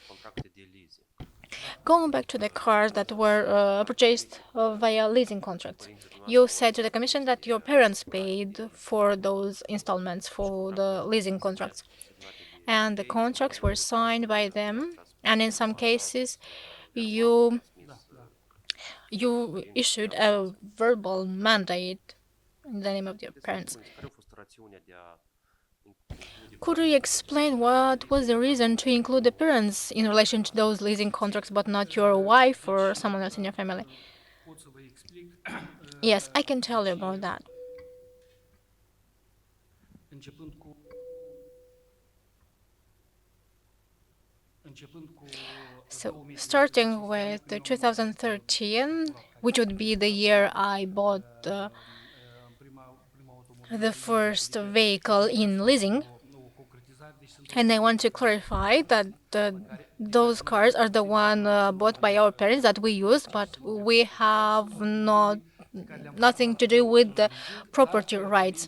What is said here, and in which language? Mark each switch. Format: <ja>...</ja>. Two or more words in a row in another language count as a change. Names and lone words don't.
<en>Going back to the cars that were purchased via leasing contracts, you said to the Commission that your parents paid for those installments for the leasing contracts, and the contracts were signed by them, and in some cases you you issued a verbal mandate in the name of your parents. Could you explain what was the reason to include the parents in relation to those leasing contracts, but not your wife or someone else in your family?</en> <ro>pot să vă explic.</ro> <en>Yes, I can tell you about that.</en> <ro>Începând cu</ro> <en>So, starting with 2013, which would be the year I bought the first vehicle in leasing, and I want to clarify that those cars are the one bought by our parents that we use, but we have nothing to do with the property rights.</en>